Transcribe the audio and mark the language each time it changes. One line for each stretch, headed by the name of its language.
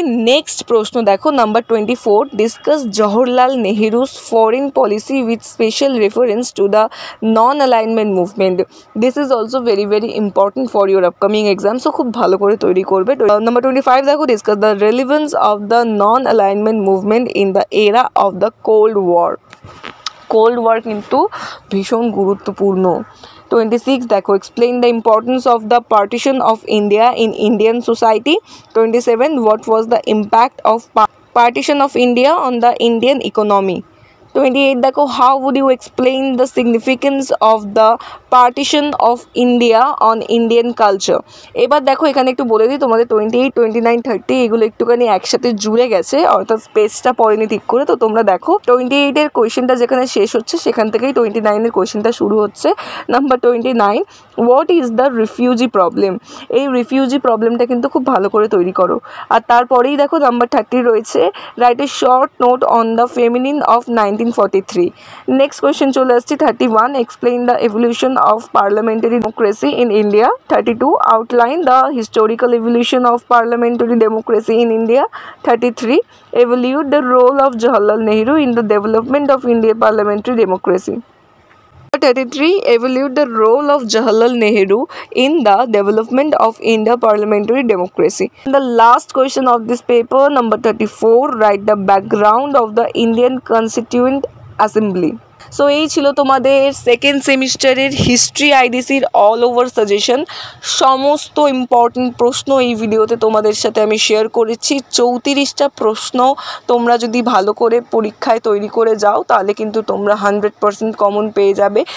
English: next প্রশ্ন
Bangla: দেখো
English: Number 24, discuss Jawaharlal Nehru's foreign policy with special reference to the non alignment movement. This is also very important for your upcoming exam, so
Bangla: খুব ভালো করে তৈরি করবে।
English: number 25
Bangla: দেখো,
English: Discuss the relevance of the non alignment movement in the era of the cold war.
Bangla: Cold war কিন্তু ভীষণ গুরুত্বপূর্ণ।
English: 26
Bangla: দেখো,
English: explain the importance of the partition of India in Indian society. 27, what was the impact of partition of India on the Indian economy? 28
Bangla: দেখো,
English: How would you explain the significance of the partition of India on Indian culture.
Bangla: এবার দেখো এখানে একটু বলে দিই তোমাদের 28, 29, 30 এগুলো একটুখানি একসাথে জুড়ে গেছে, অর্থাৎ স্পেসটা পড়েনি ঠিক করে। তো তোমরা দেখো 28-এর কোয়েশ্চেনটা যেখানে শেষ হচ্ছে সেখান থেকেই 29-এর কোয়েশ্চেনটা শুরু হচ্ছে। Number 29,
English: What is the refugee problem.
Bangla: এই রিফিউজি প্রবলেমটা কিন্তু খুব ভালো করে তৈরি করো। আর তারপরেই দেখো নাম্বার 30 রয়েছে,
English: Write a short note on the feminine of 1943। Next question
Bangla: চলে আসছি
English: 31, explain the evolution of parliamentary democracy in India. 32, outline the historical evolution of parliamentary democracy in India. 33, evaluate the role of Jawaharlal Nehru in the development of Indian parliamentary democracy. 33, evaluate the role of Jawaharlal Nehru in the development of India parliamentary democracy. The last question of this paper, number 34, write the background of the Indian Constituent Assembly.
Bangla: So এই ছিল তোমাদের second সেমিস্টারের history আইডিসির all over suggestion. সমস্ত important প্রশ্ন এই ভিডিওতে তোমাদের সাথে আমি শেয়ার করেছি। 34টা প্রশ্ন তোমরা যদি ভালো করে পরীক্ষায় তৈরি করে যাও তাহলে কিন্তু তোমরা 100% কমন পেয়ে যাবে।